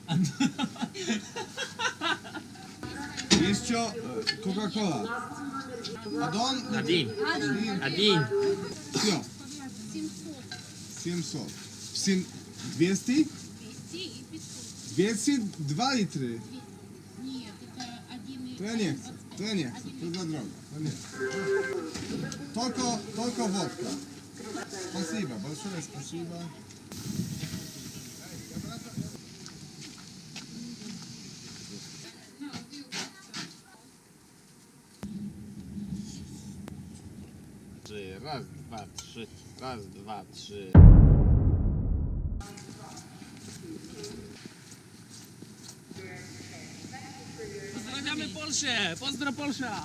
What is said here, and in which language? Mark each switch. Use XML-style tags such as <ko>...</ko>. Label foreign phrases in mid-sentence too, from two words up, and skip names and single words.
<ru>Еще Кока-Кола. Адон? Один. Один. Все. 700. 200? 200? 2 литра.</ru> <pl>To ja nie chcę, to za drogo, to nie. Tylko wodka.</pl> <ru>Спасибо, большое спасибо.</ru> <pl>raz, dwa, trzy. Raz, dwa, trzy. Pozdrawiamy Polskę! Pozdro Polsza!</pl>